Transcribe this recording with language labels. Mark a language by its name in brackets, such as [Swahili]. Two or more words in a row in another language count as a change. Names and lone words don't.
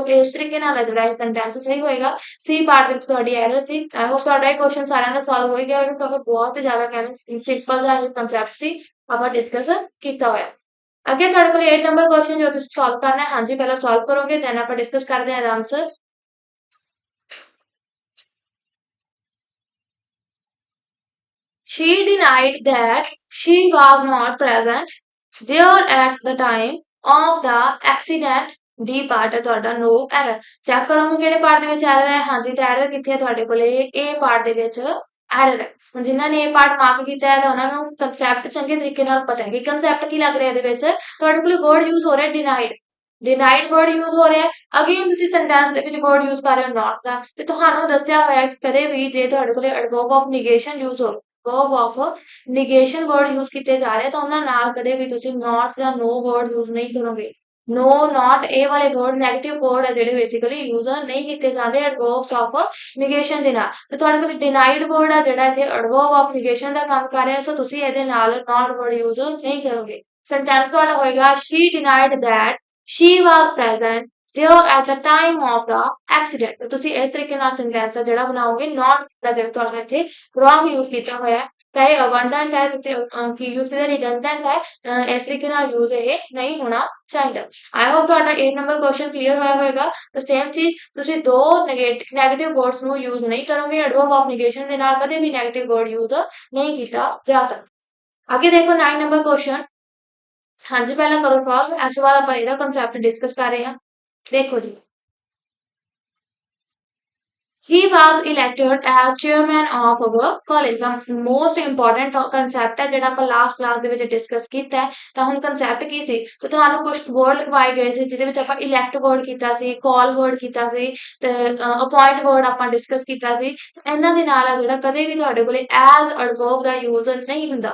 [Punjabi] ਤਾਂ ਇਸ ਤਰੀਕੇ ਨਾਲ ਹੈ ਜਿਹੜਾ ਇਹ ਸੈਂਟੈਂਸ ਸਹੀ ਹੋਏਗਾ। ਸੀ ਪਾਰਟ ਵਿੱਚ ਤੁਹਾਡੀ ਐਰਰ ਸੀ। [English] I hope [Punjabi] ਤੁਹਾਡਾ ਇਹ ਕੁਐਸਚਨ ਸਾਰਿਆਂ ਦਾ ਸੋਲਵ ਹੋ ਗਿਆ ਹੋਵੇਗਾ, ਕਿਉਂਕਿ ਬਹੁਤ ਹੀ ਜ਼ਿਆਦਾ ਕਹਿਣਾ ਸਿੰਪਲ ਜਿਹਾ ਇਹ ਕੰਸੈਪਟ ਸੀ, ਆਪਾਂ ਡਿਸਕਸ ਕੀਤਾ ਹੋਇਆ। ਅੱਗੇ ਤੁਹਾਡੇ ਕੋਲ 8 ਨੰਬਰ ਕੁਐਸਚਨ ਜੋ ਤੁਸੀਂ ਸੋਲਵ ਕਰਨਾ ਹੈ। ਹਾਂਜੀ, ਪਹਿਲਾਂ ਸੋਲਵ ਕਰੋਗੇ ਦੈਨ ਆਪਾਂ ਡਿਸਕਸ ਕਰਦੇ ਹਾਂ ਆਨਸਰ। [English] She denied that she was not present there at the time of the accident। [Punjabi] ਡੀ ਪਾਰਟ ਹੈ ਤੁਹਾਡਾ [English] no error. [Punjabi] ਚੈੱਕ ਕਰੋਗੇ ਕਿਹੜੇ ਪਾਰਟ ਦੇ ਵਿੱਚ ਐਰਰ ਹੈ। ਹਾਂਜੀ, ਤਾਂ ਐਰਰ ਕਿੱਥੇ ਹੈ ਤੁਹਾਡੇ ਕੋਲੇ, ਇਹ ਪਾਰਟ ਦੇ ਵਿੱਚ ਐਰਰ ਹੈ। ਹੁਣ ਜਿਨ੍ਹਾਂ ਨੇ ਇਹ ਪਾਰਟ ਮਾਰਕ ਕੀਤਾ ਹੈ ਤਾਂ ਉਹਨਾਂ ਨੂੰ ਕਨਸੈਪਟ ਚੰਗੇ ਤਰੀਕੇ ਨਾਲ ਪਤਾ ਹੈ ਕਿ ਕਨਸੈਪਟ ਕੀ ਲੱਗ ਰਿਹਾ ਇਹਦੇ ਵਿੱਚ। ਤੁਹਾਡੇ ਕੋਲੇ [English] word use [Punjabi] ਹੋ ਰਿਹਾ [English] denied, denied word use [Punjabi] ਹੋ ਰਿਹਾ ਹੈ। ਅਗੇਨ ਤੁਸੀਂ ਸੈਂਟੈਂਸ ਦੇ ਵਿੱਚ ਵਰਡ ਯੂਜ਼ ਕਰ ਰਹੇ ਹੋ ਨਾਟ ਦਾ, ਤੇ ਤੁਹਾਨੂੰ ਦੱਸਿਆ ਹੋਇਆ ਕਦੇ ਵੀ ਜੇ ਤੁਹਾਡੇ ਕੋਲੇ [English] adverb of negation use [Punjabi] ਹੋ, [English] verb of negation word use [Punjabi] ਕੀਤੇ ਜਾ ਰਹੇ ਤਾਂ ਉਹਨਾਂ ਨਾਲ ਕਦੇ ਵੀ ਤੁਸੀਂ not ਜਾਂ [English] no word use [Punjabi] ਨਹੀਂ ਕਰੋਗੇ। [English] no not [Punjabi] ਇਹ ਵਾਲੇ [English] word negative word [Punjabi] ਹੈ ਜਿਹੜੇ ਬੇਸਿਕਲੀ ਯੂਜ਼ ਨਹੀਂ ਕੀਤੇ ਜਾਂਦੇ [English] adverbs of negation [Punjabi] ਦੇ ਨਾਲ। ਤੇ ਤੁਹਾਡੇ ਕੋਲ [English] denied word [Punjabi] ਆ ਜਿਹੜਾ ਇੱਥੇ [English] adverb of negation [Punjabi] ਦਾ ਕੰਮ ਕਰ ਰਿਹਾ, ਸੋ ਤੁਸੀਂ ਇਹਦੇ ਨਾਲ [English] not word use [Punjabi] ਨਹੀਂ ਕਰੋਗੇ। ਸੈਂਟੈਂਸ ਤੁਹਾਡਾ ਹੋਏਗਾ [English] she denied that she was present there at the time of the accident। [Punjabi] ਤੁਸੀਂ ਇਸ ਤਰੀਕੇ ਨਾਲ ਸੈਂਟੈਂਸ ਹੈ ਜਿਹੜਾ ਬਣਾਓਗੇ। not ਦਾ ਜਿਹੜਾ ਤੁਹਾਡਾ ਇੱਥੇ [English] wrong use [Punjabi] ਕੀਤਾ ਹੋਇਆ ਹੈ, ਚਾਹੇ abundant ਹੈ ਤੁਸੀਂ ਕੀ ਯੂਜ਼ ਕੀਤਾ, redundant ਹੈ, ਇਸ ਤਰੀਕੇ ਨਾਲ ਯੂਜ਼ ਇਹ ਨਹੀਂ ਹੋਣਾ ਚਾਹੀਦਾ। [English] I hope [Punjabi] ਤੁਹਾਡਾ 8 ਨੰਬਰ ਕੁਐਸਚਨ ਕਲੀਅਰ ਹੋਇਆ ਹੋਵੇਗਾ। ਤਾਂ ਸੇਮ ਚੀਜ਼ ਤੁਸੀਂ ਦੋ [English] negative words [Punjabi] ਨੂੰ ਯੂਜ਼ ਨਹੀਂ ਕਰੋਗੇ। [English] adverb of negation [Punjabi] ਦੇ ਨਾਲ ਕਦੇ ਵੀ [English] negative word use [Punjabi] ਨਹੀਂ ਕੀਤਾ ਜਾ ਸਕਦਾ। ਅੱਗੇ ਦੇਖੋ 9 ਨੰਬਰ ਕੁਐਸਚਨ। ਹਾਂਜੀ, ਪਹਿਲਾਂ ਕਰੋ ਸੋਲਵ, ਇਸ ਤੋਂ ਬਾਅਦ ਆਪਾਂ ਇਹਦਾ ਕੰਸੈਪਟ ਡਿਸਕਸ ਕਰ ਰਹੇ ਹਾਂ। ਦੇਖੋ ਜੀ, [English] he was elected as chairman of our college। the most important concept [Punjabi] ਹੈ ਜਿਹੜਾ ਆਪਾਂ [English] last class [Punjabi] ਦੇ ਵਿੱਚ ਡਿਸਕਸ ਕੀਤਾ ਹੈ। ਤਾਂ ਹੁਣ ਕਨਸੈਪਟ ਕੀ ਸੀ, ਤਾਂ ਤੁਹਾਨੂੰ ਕੁਝ ਵਰਡ ਲਿਖਵਾਏ ਗਏ ਸੀ ਜਿਹਦੇ ਵਿੱਚ ਆਪਾਂ [English] elect word [Punjabi] ਕੀਤਾ ਸੀ, [English] call word [Punjabi] ਕੀਤਾ ਸੀ ਤੇ [English] appoint word [Punjabi] ਆਪਾਂ ਡਿਸਕਸ ਕੀਤਾ ਸੀ। ਇਹਨਾਂ ਦੇ ਨਾਲ ਆ ਜਿਹੜਾ ਕਦੇ ਵੀ ਤੁਹਾਡੇ ਕੋਲੇ [English] as adverb [Punjabi] ਦਾ ਯੂਜ਼ ਨਹੀਂ ਹੁੰਦਾ।